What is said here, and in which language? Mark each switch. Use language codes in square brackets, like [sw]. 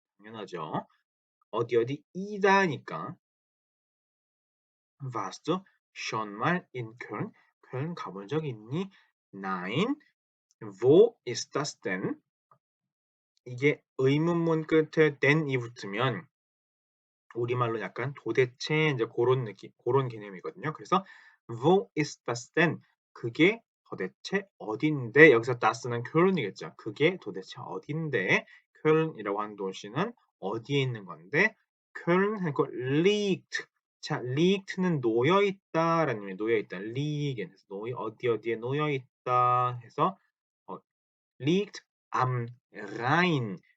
[ko] 당연하죠. 어디 이다니까 [de] warst du schon mal in Köln? [ko] 쾰른 가본 적 있니? [de] Nein. Wo ist das denn? [ko] 이게 의문문 끝에 then이 붙으면 우리말로 약간 도대체 이제 그런 느낌, 그런 개념이거든요. [de] 그래서 wo ist das denn? [ko] 그게 도대체 어딘데? 여기서 das는 쾰른이겠죠. 그게 도대체 어딘데? 쾰른이라고 하는 도시는 어디에 있는 건데? 쾰른 하고 liegt. 자, liegt는 놓여 있다라는 의미, 놓여 있다. liegen 어디에 놓여 있다 해서 [de] liegt am Rhein.